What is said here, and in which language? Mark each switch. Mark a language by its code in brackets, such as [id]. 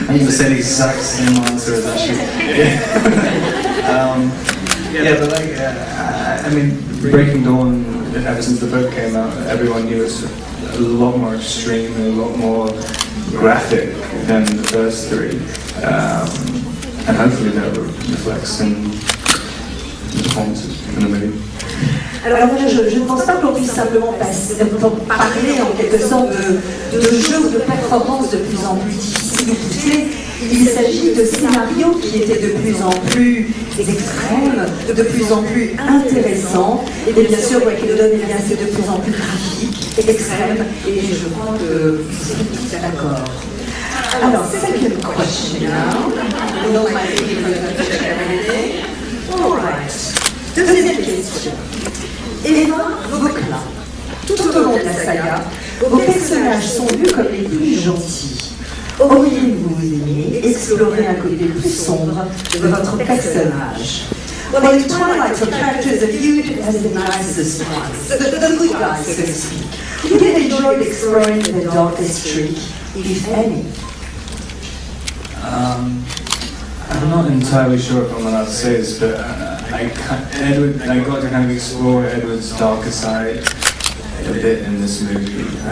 [en] I'm going to say the exact same answer as Ashley. I mean, Breaking Dawn, ever since the book came out, everyone knew it's a lot more extreme and a lot more graphic than the first 3. And hopefully that reflects in [fr] Alors voilà, je ne pense pas qu'on puisse simplement parler en quelque sorte de jeux ou de performances de plus en plus difficiles ou poussées. Il s'agit de scénarios qui étaient de plus en plus extrêmes, de plus en plus intéressants. Et bien sûr, Breaking Dawn, c'est de plus en plus graphique, extrême, et je crois que vous êtes tous d'accord. [en] Alors, second question now. All right. [fr] Deuxième question. Eva Vauquelin. Tout au long de la saga, vos personnages sont vus comme les plus gentils. Auriez-vous aimé explorer un côté plus sombre de votre personnage? [en] Well, in Twilight, your characters are viewed as the nicest ones, the good guys, so to speak. You have enjoyed exploring the darkest streak, if any. I'm not entirely sure if I'm allowed to say this, but I got to kind of explore Edward's darker side a bit in this movie.